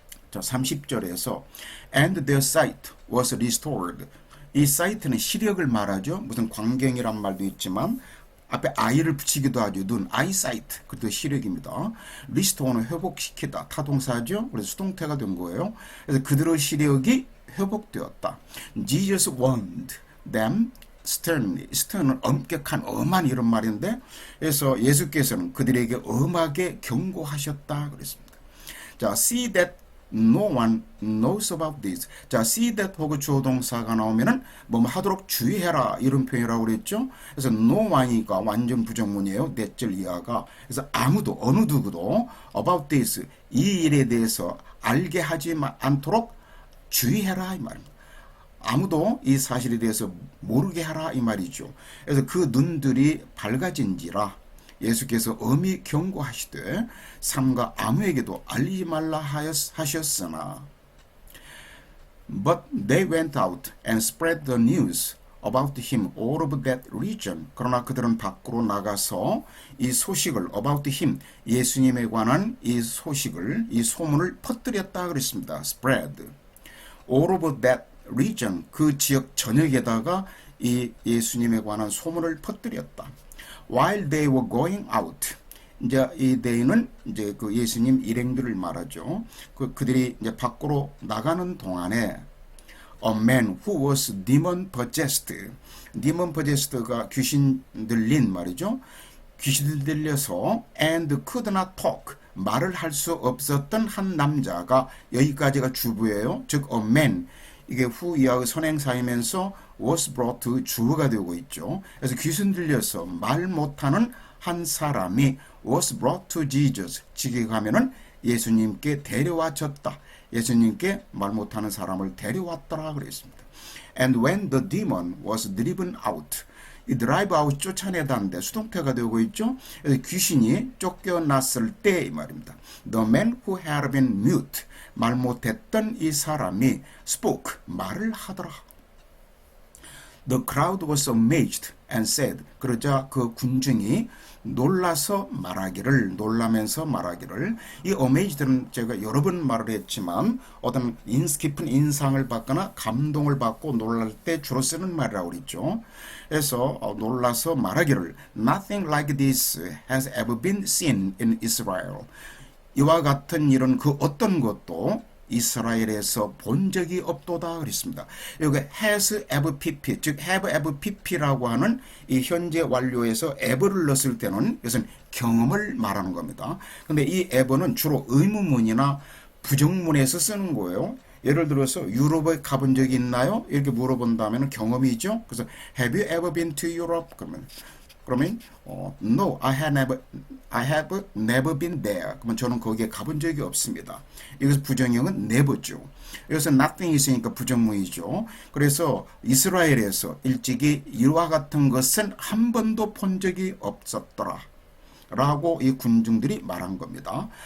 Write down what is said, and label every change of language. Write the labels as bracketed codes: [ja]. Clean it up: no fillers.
[ko] 자, 30절에서 [en] And their sight was restored. [ko] 이 sight는 시력을 말하죠. 무슨 광경이란 말도 있지만 앞에 i를 붙이기도 하죠. 눈, eyesight. 그것도 시력입니다. 리스토어는 회복시키다. 타동사죠. 그래서 수동태가 된 거예요. 그래서 그들의 시력이 회복되었다. [en] Jesus warned them sternly. [ko] stern은 엄격한, 엄한 이런 말인데, 그래서 예수께서는 그들에게 엄하게 경고하셨다 그랬습니다. [en] 자, see that no one knows about this. [ko] 자, see that 혹은 주어 동사가 나오면은 뭐 하도록 주의해라 이런 표현이라고 그랬죠. 그래서 no one이가 완전 부정문이에요. 넷절 이하가. 그래서 아무도 어느 누구도 about this 이 일에 대해서 알게 하지 않도록 주의해라 이 말입니다. 아무도 이 사실에 대해서 모르게 하라 이 말이죠. 그래서 그 눈들이 밝아진지라 예수께서 엄히 경고하시되 삼가 아무에게도 알리지 말라 하셨으나 [en] But they went out and spread the news about him all over that region. [ko] 그러나 그들은 밖으로 나가서 이 소식을 [en] about him [ko] 예수님에 관한 이 소식을 이 소문을 퍼뜨렸다 그랬습니다. [en] spread all over that region [ko] 그 지역 전역에다가 이 예수님에 관한 소문을 퍼뜨렸다. [en] While they were going out, [ko] 이제 이 they는 이제 그 예수님 일행들을 말하죠. 그들이 이제 밖으로 나가는 동안에 [en] a man who was demon possessed. [ko] demon possed가 귀신 들린 말이죠. 귀신 들려서 [en] and could not talk. [ko] 말을 할 수 없었던 한 남자가 여기까지가 주부예요. 즉 a man 이게 후이하의 선행사이면서 [en] was brought to [ko] 주어가 되고 있죠. 그래서 귀신 들려서 말 못하는 한 사람이 [en] was brought to Jesus. [ko] 지게 가면은 예수님께 데려와졌다. 예수님께 말 못하는 사람을 데려왔더라 그랬습니다. [en] And when the demon was driven out. [ko] 이 drive out 쫓아내다는데 수동태가 되고 있죠. 그래서 귀신이 쫓겨났을 때 이 말입니다. [en] The man who had been mute. [ko] 말 못했던 이 사람이 [en] spoke. [ko] 말을 하더라. [en] The crowd was amazed and said. [ko] 그러자 그 군중이 놀라서 말하기를 놀라면서 말하기를 이 amazed는 제가 여러 번 말을 했지만 어떤 깊은 인상을 받거나 감동을 받고 놀랄 때 주로 쓰는 말이라고 그랬죠. 그래서 놀라서 말하기를 [en] Nothing like this has ever been seen in Israel. [ko] 이와 같은 일은 그 어떤 것도 이스라엘에서 본 적이 없도다 그랬습니다. 여기 has ever pp 즉 have ever pp라고 하는 이 현재 완료에서 ever를 넣었을 때는 이것은 경험을 말하는 겁니다. 근데 이 ever는 주로 의문문이나 부정문에서 쓰는 거예요. 예를 들어서 유럽에 가본 적이 있나요? 이렇게 물어본다면 경험이죠. [en] 그래서 have you ever been to Europe? 그러면 no, I have never been there. [ko] 그러면 저는 거기에 가본 적이 없습니다. 여기서 부정형은 never죠. 여기서 nothing 있으니까 부정문이죠. 그래서 이스라엘에서 일찍이 이와 같은 것은 한 번도 본 적이 없었더라. 라고 이 군중들이 말한 겁니다.